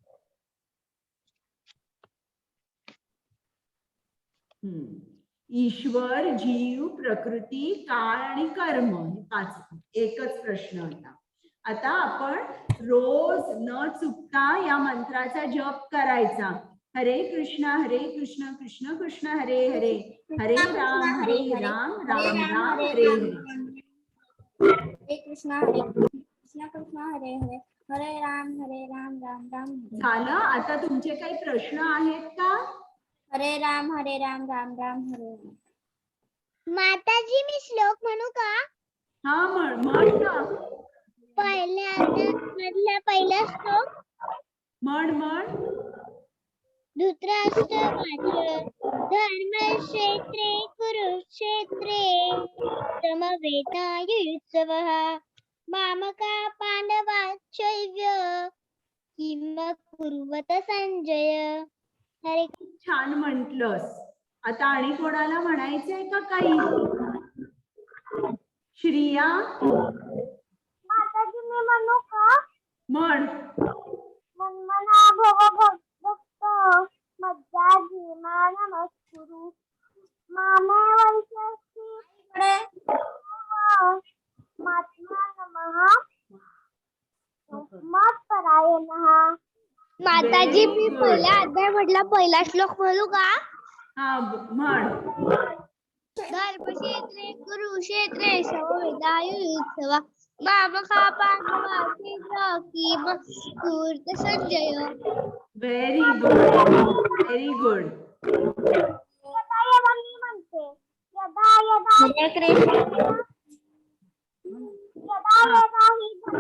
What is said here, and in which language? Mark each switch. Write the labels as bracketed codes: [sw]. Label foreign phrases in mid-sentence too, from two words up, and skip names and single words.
[mr] ईश्वर, जीव, प्रकृती, काळ आणि कर्म, हे 5. एकच प्रश्न होता. आता आपण रोज न चुकता या मंत्राचा जप करायचा. [sa] हरे कृष्ण कृष्ण कृष्ण हरे हरे, हरे राम राम राम हरे हरे. हरे कृष्ण कृष्ण हरे हरे, हरे राम राम राम हरे. [mr] झालं. आता तुमचे काही प्रश्न आहेत का? [sa] हरे राम राम राम हरे हरे. [mr] माताजी, मी श्लोक म्हणू का? हा, म्हण ना. पहिला श्लोक. म्हण. [sa] धृतराष्ट्र वाच, धर्मक्षेत्रे कुरुक्षेत्रे समवेतायुत्सवः मामका पांडवाश्चैव किम कुर्वत संजय. [mr] हरे. छान म्हंटलस. आता आणि कोणाला म्हणायचंय का काही? श्रिया, माताजी, मी म्हणू का? म्हण. [sa] मन्मना भव भक्त मज्जाजी मानमस्कुरु मामे वैश्यसी महात्मा नमः मत्परायणः. [mr] माताजी, मी पहिला अध्याय म्हटला, पहिला श्लोक म्हणू का? हा, म्हण. [sa] धर्मक्षेत्रे कुरुक्षेत्रे समवेतायुत्सवः मामका पांडवाश्चैव किम कुर्वत संजय. [en] very good, very good. [sa] हरे कृष्ण. यदा यदा हि